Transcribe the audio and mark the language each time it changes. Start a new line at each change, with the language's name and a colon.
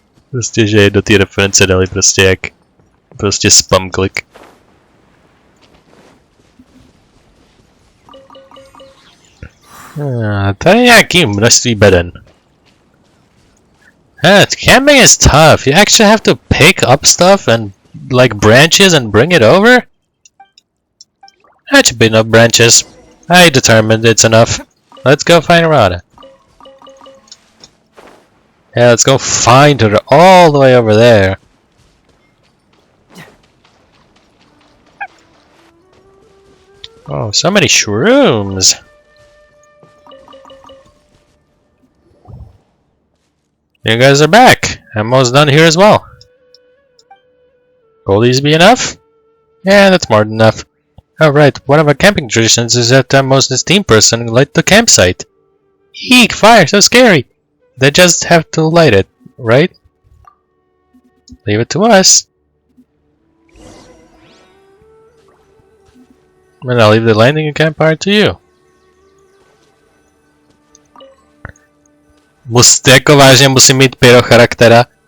Czech: Prostě, že do té reference dali prostě jak prostě spam klik. Tady je nějaký množství beden.
English: Camping is tough. You actually have to pick up stuff and like branches and bring it over? That should be enough branches. I determined it's enough. Let's go find Rana. Yeah, let's go find her all the way over there. Oh, so many shrooms. You guys are back. I'm almost done here as well. Will these be enough? Yeah, that's more than enough. Alright, one of our camping traditions is that the most esteemed person light the campsite. Eek, fire, so scary! They just have to light it, right? Leave it to us. And I'll leave the lighting and campfire to you.
Czech: Jako vážně musím mít pyro charaktera?